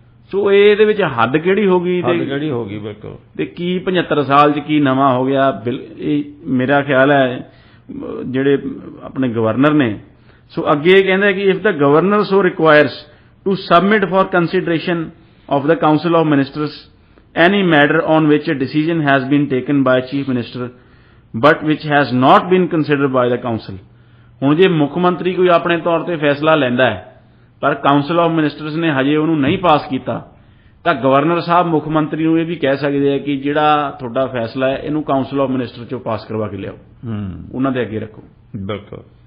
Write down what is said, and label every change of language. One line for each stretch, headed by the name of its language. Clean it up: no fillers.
Punjabi: ਸੋ ਇਹਦੇ ਵਿੱਚ ਹੱਦ ਕਿਹੜੀ ਹੋ ਗਈ, ਬਿਲਕੁਲ, ਤੇ ਕੀ 75 ਸਾਲ 'ਚ ਕੀ ਨਵਾਂ ਹੋ ਗਿਆ। ਇਹ ਮੇਰਾ ਖਿਆਲ ਹੈ ਜਿਹੜੇ ਆਪਣੇ ਗਵਰਨਰ ਨੇ। ਸੋ ਅੱਗੇ ਕਹਿੰਦਾ ਕਿ
English: If the governor so requires to submit for consideration of the Council of Ministers any matter on which a decision has been taken by Chief Minister but which has not been considered by the Council।
Punjabi: ਹੁਣ ਜੇ ਮੁੱਖ ਮੰਤਰੀ ਕੋਈ ਆਪਣੇ ਤੌਰ ਤੇ ਫੈਸਲਾ ਲੈਂਦਾ ਹੈ ਪਰ ਕਾਉਂਸਲ ਆਫ ਮਿਨਿਸਟਰਸ ਨੇ ਹਜੇ ਉਹਨੂੰ ਨਹੀਂ ਪਾਸ ਕੀਤਾ ਤਾਂ ਗਵਰਨਰ ਸਾਹਿਬ ਮੁੱਖ ਮੰਤਰੀ ਨੂੰ ਇਹ ਵੀ ਕਹਿ ਸਕਦੇ ਆ ਕਿ ਜਿਹੜਾ ਤੁਹਾਡਾ ਫੈਸਲਾ ਹੈ ਇਹਨੂੰ ਕਾਉਂਸਲ ਆਫ ਮਿਨਿਸਟਰ ਚੋਂ ਪਾਸ ਕਰਵਾ ਕੇ ਲਿਆਓ, ਉਹਨਾਂ ਦੇ ਅੱਗੇ ਰੱਖੋ। ਬਿਲਕੁਲ।